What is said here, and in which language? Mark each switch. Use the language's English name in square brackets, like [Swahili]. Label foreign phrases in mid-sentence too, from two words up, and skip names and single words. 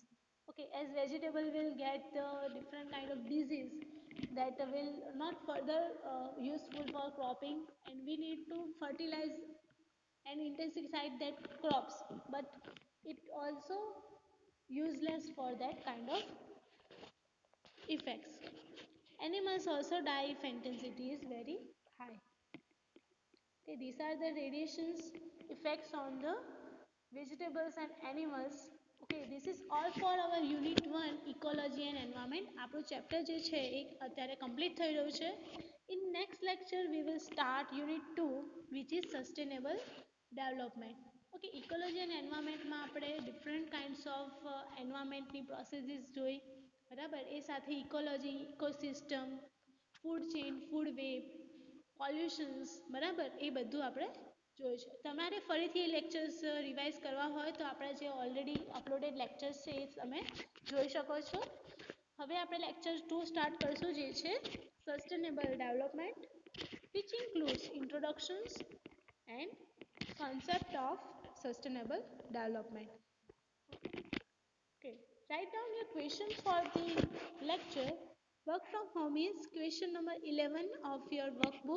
[English] Okay, as vegetable will get different kind of disease that will not further useful for cropping, and we need to fertilize and intensify that crops, but it also useless for that kind of effects. Animals also die if intensity is very high. Okay, these are the radiations effects on the vegetables and animals. Okay, this is all for our unit 1 ecology and environment. [Gujarati] આપણું ચેપ્ટર જે છે એ અત્યારે કમ્પ્લીટ થઈ રહ્યું છે. [English] In next lecture we will start unit 2 which is sustainable development. Okay, ecology and environment [Gujarati] માં આપણે [English] different kinds of environment ની processes [Gujarati] જોઈ બરાબર એ સાથે [English] ecology, ecosystem, food chain, food web [Gujarati] પોલ્યુશન્સ બરાબર એ બધું આપણે જોયું છે તમારે ફરીથી એ [English] lectures revise [Gujarati] કરવા હોય તો આપણા જે [English] already uploaded lectures [Gujarati] છે એ તમે જોઈ શકો છો હવે આપણે લેક્ચર 2 સ્ટાર્ટ કરશું જે છે [English] sustainable development which includes introductions and concept of sustainable development. Okay, write down your questions for the lecture. Work from home is question number 11 of your workbook.